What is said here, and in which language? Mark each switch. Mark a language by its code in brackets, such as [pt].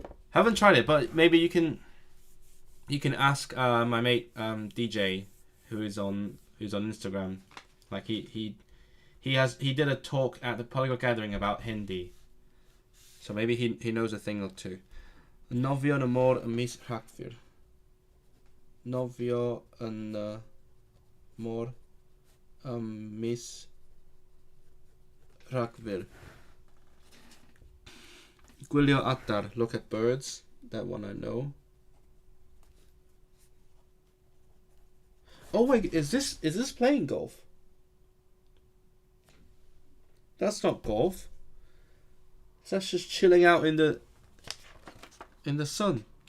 [en] Haven't tried it, but maybe you can ask my mate DJ who's on Instagram. Like he did a talk at the Polyglot Gathering about Hindi, so maybe he knows a thing or two. [cy] Nofio yn y môr ym mis Rhagfyr. Nofio yn y môr ym mis Rhagfyr. Gwylio adar, [en] look at birds. That one I know. Oh wait, is this playing golf? That's not golf. That's just chilling out in the sun.